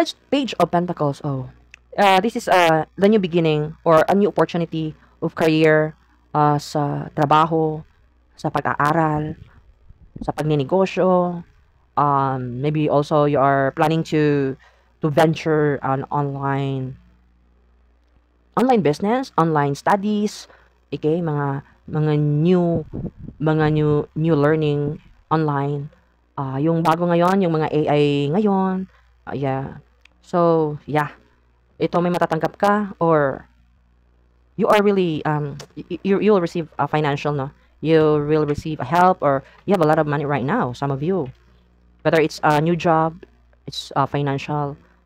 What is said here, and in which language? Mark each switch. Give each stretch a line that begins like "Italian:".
English: Page of Pentacles. This is the new beginning or a new opportunity of career,
Filipino: sa trabaho, sa pag-aaral, sa pagninegosyo.
English: Maybe also you are planning to venture an online business, online studies, okay, mga new learning online.
Filipino: Yung bago ngayon, yung mga AI ngayon.
English: Yeah. So, yeah.
Filipino: Ito may matatanggap ka
English: or you are really you'll receive a financial, no, you will receive a help, or you have a lot of money right now, some of you, whether it's a new job, it's financial.